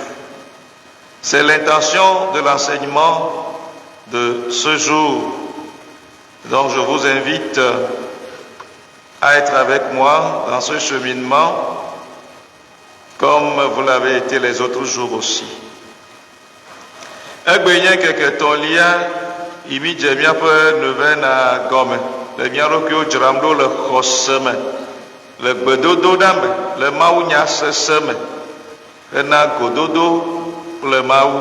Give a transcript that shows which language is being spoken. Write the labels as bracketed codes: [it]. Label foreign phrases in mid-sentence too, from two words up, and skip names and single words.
[fr] C'est l'intention de l'enseignement de ce jour. Donc je vous invite à être avec moi dans ce cheminement, comme vous l'avez été les autres jours aussi. [ee] Egbenye keke tolia imi dze pe nevena gɔme le mía ɖokuiwo dzram ɖo le xɔse me, le gbedodoɖa me, le mawunya sese me, hena gododo kple Mawu.